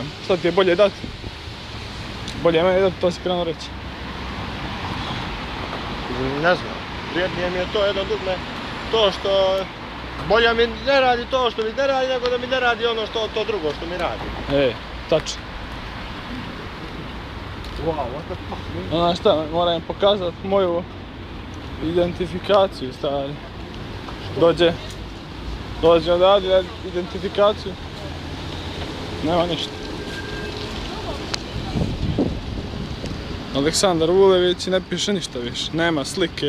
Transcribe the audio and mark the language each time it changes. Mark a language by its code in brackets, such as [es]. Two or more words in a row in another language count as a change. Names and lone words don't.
[hr] Šta ti je bolje dati? Bolje meni dati, to si krenuo reći. Ne znam. Prijetnije mi je to jedno dugme. To što... Bolje mi ne radi to što mi ne radi, nego da mi ne radi ono što to drugo što mi radi. Tačno. [en] Wow, what the fuck? [hr] Ona šta, moram pokazat moju identifikaciju, stari. Dođe odavdje identifikaciju. Nema ništa. Aleksandar Vulević ne piše ništa više, nema slike.